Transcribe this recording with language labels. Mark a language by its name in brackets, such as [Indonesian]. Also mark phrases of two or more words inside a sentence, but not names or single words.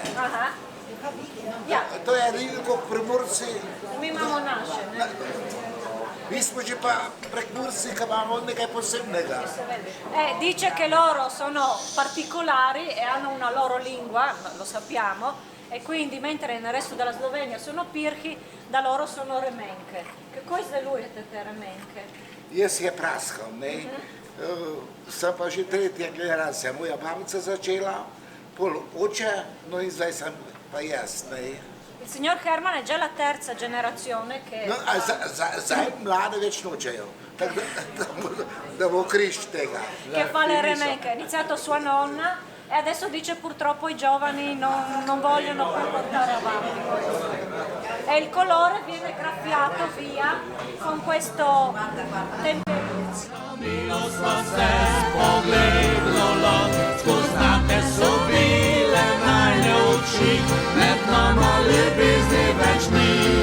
[Slovenian] Aha. Ja. To je edino kot Primorci. Mi imamo naše, ne? Mi smo že pa Prekmurci, ki imamo nekaj posebnega. [Italian] Dice che loro sono particolari e hanno una loro lingua, lo sappiamo, e quindi mentre nel resto della Slovenia sono pirhi, da loro sono remenke. Che cosa lui è te remenke? [Slovenian] Jaz je praskal, ne? Sem pa že tretja generacija, moja babica začela, pol oče, no in zdaj sem pa jaz, ne? [Italian] Il signor Herman è già la terza generazione che... [Slovenian] No, a zdaj mlade več nočejo, tako da bo križ tega. [Italian] Che fa le remenke, ha iniziato sua nonna e adesso dice purtroppo i giovani non vogliono più portare avanti questo. E il colore viene graffiato via con questo temperamento. [Slovenian] Milostno se spogledalo, spoznate so bile najne oči, med nama ljubezni več ni.